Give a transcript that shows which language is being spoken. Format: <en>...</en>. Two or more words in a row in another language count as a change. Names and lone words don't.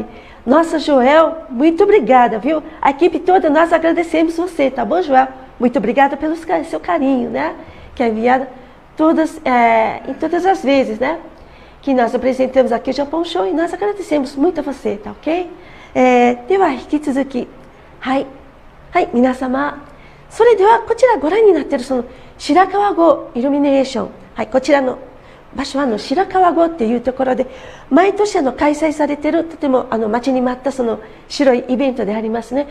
<pt>Nossa, Joel, muito obrigada, viu? A equipe toda, nós agradecemos você, tá bom, Joel? Muito obrigada pelo seu carinho, né? Que é enviado em todas as vezes, né? Que nós apresentamos aqui o Japão Show e nós agradecemos muito a você, tá ok?</pt> <ja>では引き続き、はい、皆様、それではこちらご覧になっているその白川郷イルミネーション、はい、こちらの場所は白川郷っていうところで毎年開催されているとても待ちに待ったその白いイベントでありますね。</ja>